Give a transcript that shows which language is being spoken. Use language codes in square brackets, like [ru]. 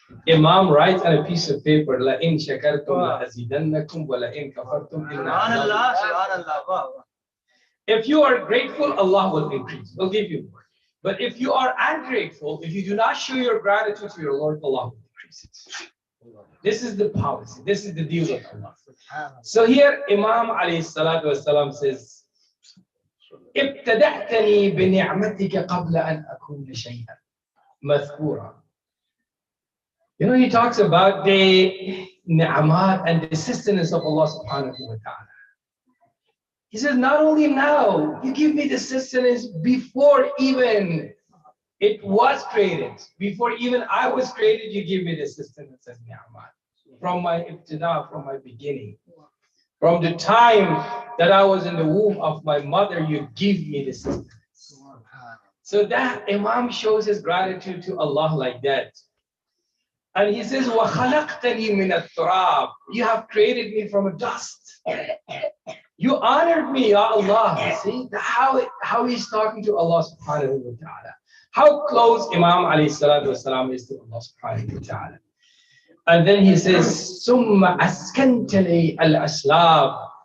[en] Imam writes on a piece of paper, [ar] لَإِن شَكَرْتُمْ لَأَزِيدَنَّكُمْ وَلَإِن كَفَرْتُمْ إِنَّ. [en] If you are grateful, Allah will increase, will give you more. But if you are ungrateful, if you do not show your gratitude to your Lord, Allah will decrease it. This is the policy. This is the deal with Allah. So here Imam alayhi salatu wasalam says, [ar] ابتدأتني بنعمتك قبل أن أكون شيئا مذكورا. [en] You know, he talks about the ni'amat and the sustenance of Allah subhanahu wa ta'ala. He says, not only now, you give me the sustenance before even it was created. Before even I was created, you give me the sustenance as ni'amat. From my ibtida, from my beginning. From the time that I was in the womb of my mother, you give me the sustenance. So that Imam shows his gratitude to Allah like that. And he says, [ar] وَخَلَقْتَنِي مِنَ التُّرَابِ. [en] You have created me from a dust. You honored me, Ya Allah. See how he's talking to Allah subhanahu wa ta'ala. How close Imam alayhi salatu wasalam is to Allah subhanahu wa ta'ala. And then he says, [ar] ثُمَّ أَسْكَنْتَنِي الْأَسْلَابِ.